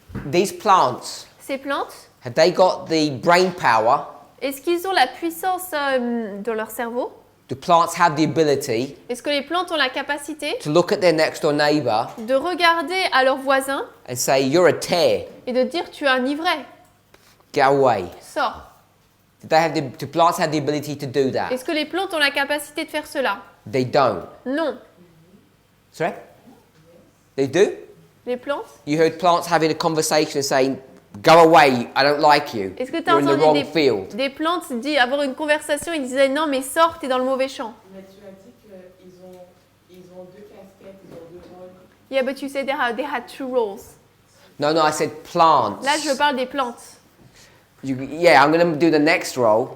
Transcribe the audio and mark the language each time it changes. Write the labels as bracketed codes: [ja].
[en] These plants, [fr] Ces plantes, [en] have they got the brain power? [fr] est-ce qu'ils ont la puissance dans leur cerveau? [en] Do plants have the ability [fr] Est-ce que les plantes ont la capacité [en] to look at their next door neighbour [fr] de regarder à leurs voisins [en] and say, "You're a tear, [fr] et de dire tu es un ivraie, [en] get away"? [fr] sors? [en] Do plants have the ability to do that? [fr] Est-ce que les plantes ont la capacité de faire cela? [en] They don't. [fr] Non. [en] Sorry? They do? [fr] Les plantes? [en] You heard plants having a conversation and saying, "Go away, I don't like you. [fr] Est-ce que tu as [en] You're in the [fr] entendu [en] wrong field." [fr] des plantes avoir une conversation, ils disaient non mais sors, t'es dans le mauvais champ. Mais tu as dit qu'ils ont deux casquettes, ils ont deux rôles. [en] Yeah, but you said they had two roles. No, I said plants. [fr] Là, je parle des plantes. [en] Yeah, I'm going to do the next role,